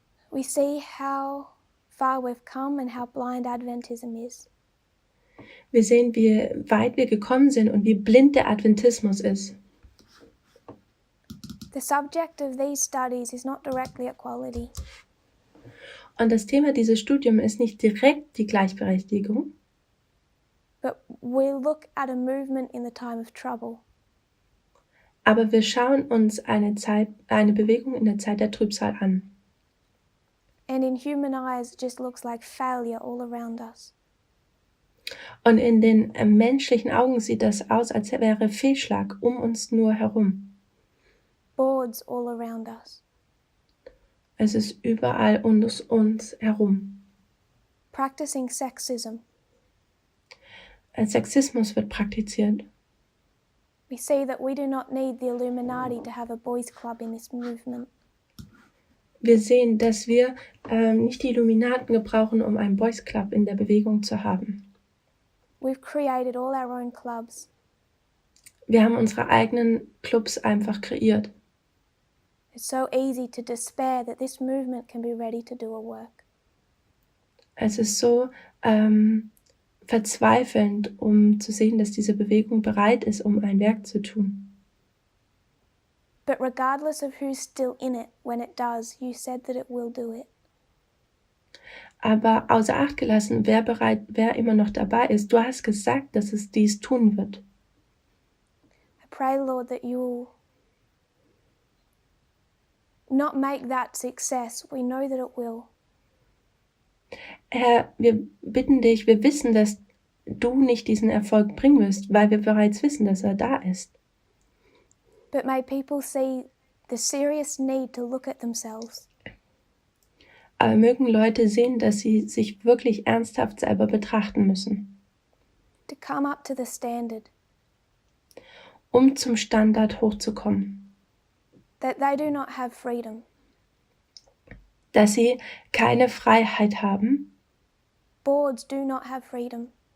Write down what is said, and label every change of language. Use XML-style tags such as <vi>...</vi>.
<en>We see how far we've come and how blind Adventism is.</en> <de>Wir sehen, wie weit wir gekommen sind und wie blind der Adventismus ist.</de> <en>The subject of these studies is not directly equality,</en> <de>Und das Thema dieses Studiums ist nicht direkt die Gleichberechtigung,</de> <en>but we look at a movement in the time of trouble.</en> <de>aber wir schauen uns eine Bewegung in der Zeit der Trübsal an.</de> <en>And in human eyes, it just looks like failure all around us.</en> <de>Und in den menschlichen Augen sieht das aus, als wäre Fehlschlag um uns nur herum.</de> <en>Boards all around us.</en> <de>Es ist überall um uns herum.</de> <en>Practicing sexism.</en> <de>Sexismus wird praktiziert.</de> <en>We see that we do not need the Illuminati to have a boys' club in this movement.</en> <de>Wir sehen, dass wir nicht die Illuminaten gebrauchen, um einen Boys Club in der Bewegung zu haben.</de> <en>We've created all our own clubs.</en> <de>Wir haben unsere eigenen Clubs einfach kreiert.</de> <en>It's so easy to despair that this movement can be ready to do a work.</en> <de>Es ist so verzweifelnd, um zu sehen, dass diese Bewegung bereit ist, um ein Werk zu tun.</de> <en>But regardless of who's still in it, when it does, you said that it will do it.</en> <de>Aber außer Acht gelassen, wer immer noch dabei ist, du hast gesagt, dass es dies tun wird.</de> <en>Pray, Lord, that you will not make that success. We know that it will.</en> <de>Herr, wir bitten dich, wir wissen, dass du nicht diesen Erfolg bringen wirst, weil wir bereits wissen, dass er da ist.</de> <en>But may people see the serious need to look at themselves,</en> <de>Aber mögen Leute sehen, dass sie sich wirklich ernsthaft selber betrachten müssen,</de> <en>to come up to the standard,</en> <de>um zum Standard hochzukommen,</de> <en>that they do not have freedom.</en> <de>dass sie keine Freiheit haben,</de> <en>Boards do not have freedom.</en>